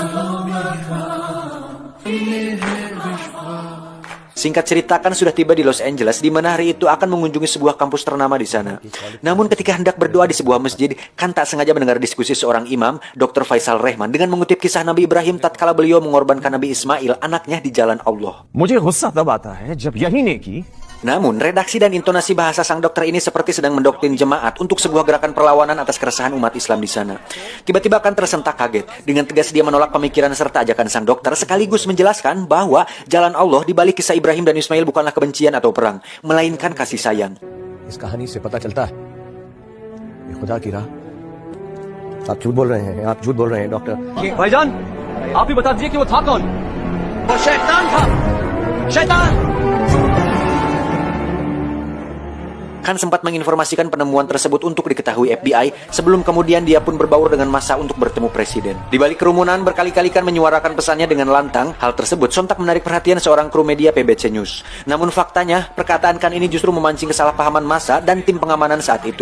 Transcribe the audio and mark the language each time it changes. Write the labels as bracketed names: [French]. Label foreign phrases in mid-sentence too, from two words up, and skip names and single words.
[Indonesian] Singkat cerita, kan sudah tiba di Los Angeles, di mana hari itu akan mengunjungi sebuah kampus ternama di sana. Namun ketika hendak berdoa di sebuah masjid, kan tak sengaja mendengar diskusi seorang imam, Dr. Faisal Rehman, dengan mengutip kisah Nabi Ibrahim tatkala beliau mengorbankan Nabi Ismail, anaknya di jalan Allah. [Hindi] मुझे गुस्सा तब आता है जब यही नेकी [Indonesian] Namun, redaksi dan intonasi bahasa sang dokter ini seperti sedang mendoktrin jemaat untuk sebuah gerakan perlawanan atas keresahan umat Islam di sana. Tiba-tiba kan tersentak kaget. Dengan tegas dia menolak pemikiran serta ajakan sang dokter, sekaligus menjelaskan bahwa jalan Allah di balik kisah Ibrahim dan Ismail bukanlah kebencian atau perang, melainkan kasih sayang. [Hindi] इस कहानी से पता चलता है ये खुदा की राह। आप झूठ बोल रहे हैं, आप झूठ बोल रहे हैं डॉक्टर। भाईजान आप ही बता दीजिए कि वो था कौन। वो शैतान था, शैतान। [Indonesian] Kan sempat menginformasikan penemuan tersebut untuk diketahui FBI, sebelum kemudian dia pun berbaur dengan massa untuk bertemu presiden. Di balik kerumunan, berkali-kali kan menyuarakan pesannya dengan lantang. Hal tersebut sontak menarik perhatian seorang kru media PBC News. Namun faktanya, perkataan Kan ini justru memancing kesalahpahaman massa dan tim pengamanan saat itu.